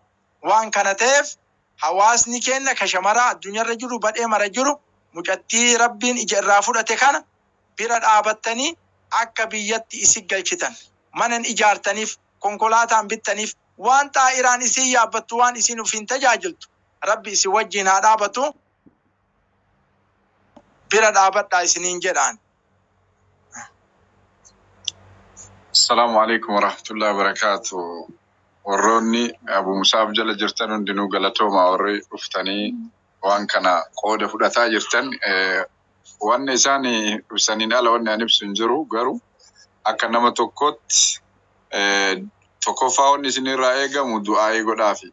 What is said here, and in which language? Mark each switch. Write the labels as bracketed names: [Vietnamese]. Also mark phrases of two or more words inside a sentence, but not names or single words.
[Oromo] Waan kana ta'eef hawaasni keenya ka shamaraa addunyaarra jiru badhee mara jiru mucattii rabbiin ija irraa fudhate kana bira dhaabattanii akka biyyatti isi galchitan. Manan ijaartaniif konkolaataan bittaniif waan xaa'iraan isin yaabbattu waan isin ufiin tajaajiltu rabbi isin wajjin haa dhaabatu. Bira dhaabadhaa isiniin jedhaan. [Arabic] السلام عليكم ورحمة الله وبركاته. [Oromo] Warroonni Abu Musaaf jala jirtan hundinuu galatooma warri dhuftanii waan kana qooda fudhataa jirtan. Wanni isaan ibsaniin ala wanni ani ibsu hin jiru garuu akka nama tokkotti tokkoffaa wanni isinirraa eegamu du'aa'ii godhaafi.